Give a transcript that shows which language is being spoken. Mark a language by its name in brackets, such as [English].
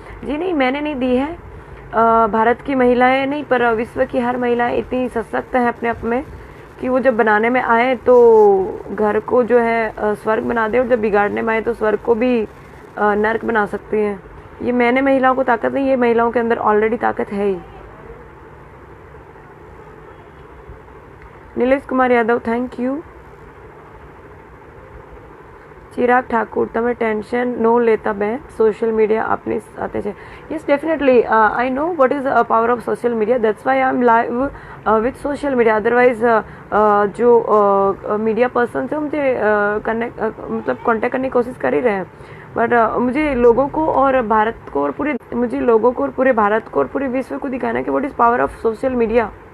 [Hindi] जी नहीं, मैंने नहीं दी है, भारत की महिलाएं नहीं पर विश्व की हर महिलाएं इतनी सशक्त हैं अपने आप में कि वो जब बनाने में आए तो घर को जो है स्वर्ग बना दे, और जब बिगाड़ने में आए तो स्वर्ग को भी नर्क बना सकती हैं। ये मैंने महिलाओं को ताकत नहीं, ये महिलाओं के अंदर ऑलरेडी ताकत है ही। Nilesh Kumar Yadav thank you. [Gujarati] चिराग ठाकुर, તમે ટેન્શન નો લેતા બેન, સોશિયલ મીડિયા આપની સાથે છે। [English] Yes definitely, I know what is the power of social media, that's why I am live with social media. [Hindi] Otherwise जो मीडिया पर्सन से मुझे कनेक्ट मतलब कांटेक्ट करने की कोशिश कर ही रहे हैं, बट मुझे लोगों को और भारत को और पूरे भारत को और पूरे विश्व को दिखाना है कि [English] What is power of social media.